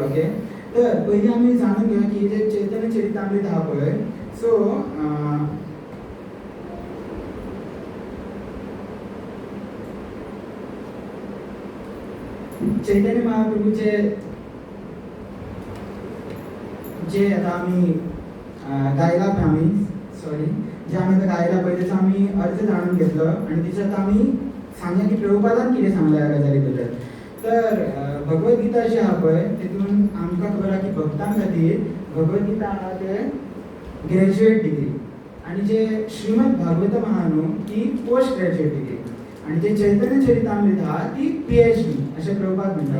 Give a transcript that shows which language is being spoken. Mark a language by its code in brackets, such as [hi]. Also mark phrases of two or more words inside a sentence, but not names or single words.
[kok] ओके. तर पयलीं आमी जाणून घेवया की जे चैतन्य चरितामृत आहा पळय सो चैतन्य महाप्रभूचे जे आता आम्ही गायला आम्ही जे आम्ही आता गायला पळय त्याचा आम्ही अर्थ जाणून घेतलो आणि त्याच्यात आम्ही सांगया की प्रभुपादान कितें सांगला ह्या गजाली बद्दल. तर भगवद्गीता जी आहा पळय तितून आमकां खबर आहा की भक्तां खातीर भगवद्गीता आहा ते [en] graduate degree [kok] आणि जे श्रीमद भागवतम आहा न्हू ती [en] post graduate degree [kok] आणि जे चैतन्य चरितामृत आहा ती PhD अशें प्रभुपाद म्हणटा.